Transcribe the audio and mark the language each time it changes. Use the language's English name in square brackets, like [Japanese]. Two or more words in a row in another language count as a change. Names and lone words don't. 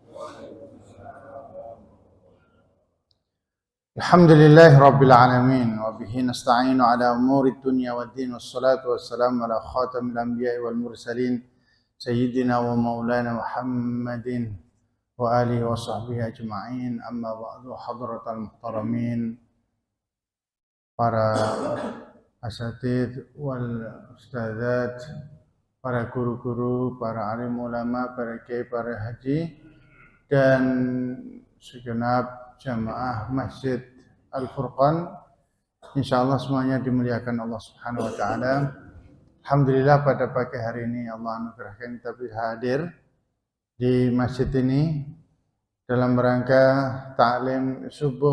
[Arabic] الحمد لله رب العالمين وبه نستعين على أمور الدنيا والدين والصلاة والسلام على خاتم الأنبياء والمرسلين سيدنا ومولانا محمد وآله وصحبه أجمعين. أما بعد, حضرات المحترمين, [Indonesian] para [Arabic] الأساتذة والأستاذات, [Indonesian] para guru-guru, para alim ulama, para kiai, para haji, dan segenap jamaah Masjid Al-Furqan. Insyaallah semuanya dimuliakan Allah [Arabic] سبحانه وتعالى. [Indonesian] Alhamdulillah pada pagi hari ini Allah anugerahkan kita bisa hadir di masjid ini dalam rangka ta'lim subuh.